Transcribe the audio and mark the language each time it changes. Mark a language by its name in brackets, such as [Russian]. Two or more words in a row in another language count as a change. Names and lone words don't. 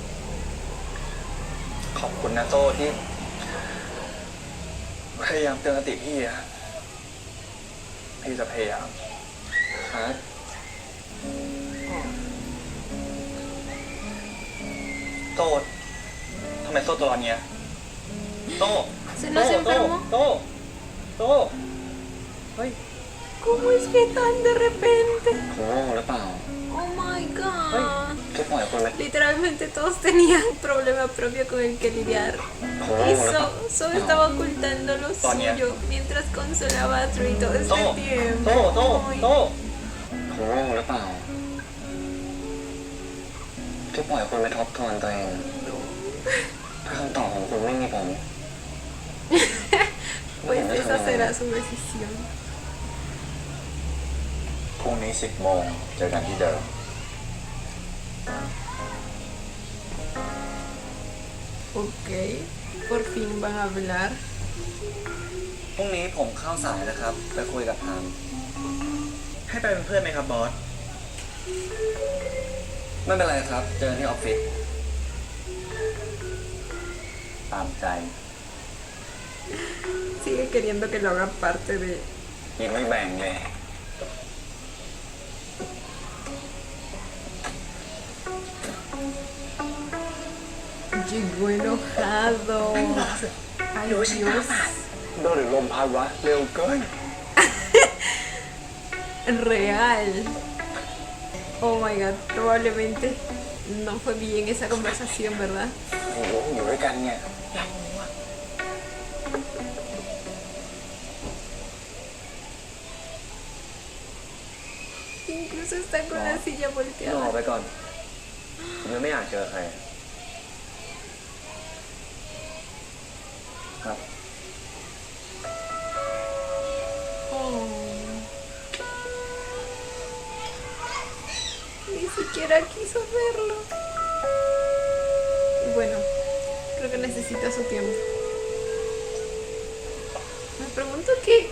[Thai] ขอบคุณนะโซ่ที่พยายามเตือนสติพี่อะพี่จะพยายาม ฮะ โต้ทำไมโซ่ตัวร้อนเงี้ยโต้ [Spanish] ¿Se nos enfermó? [Thai] โต้โต้ [Spanish] ¿Cómo es que tan de repente? [Thai] ผมโง่หรือเปล่า [English] Oh my god. [Thai] จะปล่อยคนไหม [Spanish] Literalmente todos tenían un problema propio con el que lidiar. Y Soo estaba ocultando lo suyo mientras consolaba a Tree todo [Thai] โต้ [Spanish] este tiempo. [Thai] โต้โต้ [Spanish] Ay. [Thai] โต้ ผมโง่หรือเปล่าจะปล่อยคนไปทบทวนตัวเองถ้าคำตอบของคุณไม่มีผม [Spanish] Pues esa será su decisión. [Thai] พรุ่งนี้ 10 โมงเจอกันที่เดิม [Spanish] Ok, por fin van a hablar. [Thai] พรุ่งนี้ผมเข้าสายนะครับ ไปคุยกับทาม ให้ไปเป็นเพื่อนไหมครับบอส ไม่เป็นไรครับ เจอกันที่ออฟฟิศ ตามใจ [Spanish] Sigue queriendo que lo haga parte de... [Thai] ยังไม่แบ่งเลย [Spanish] Llegó enojado. Ay, Dios. [Thai] โดนหรือลมพัดวะ เร็วเกิน [English] Real. Oh my god, [Spanish] probablemente no fue bien esa conversación, ¿verdad? [Thai] โอ้โหอยู่ด้วยกันเนี่ย [Spanish] Incluso está con la silla [Thai] รอ [Spanish] volteada. [Thai] ไปก่อนผมยังไม่อยากเจอใคร ครับ Oh. [Spanish] Ni siquiera quiso verlo. Y bueno, que necesita su tiempo. Me pregunto qué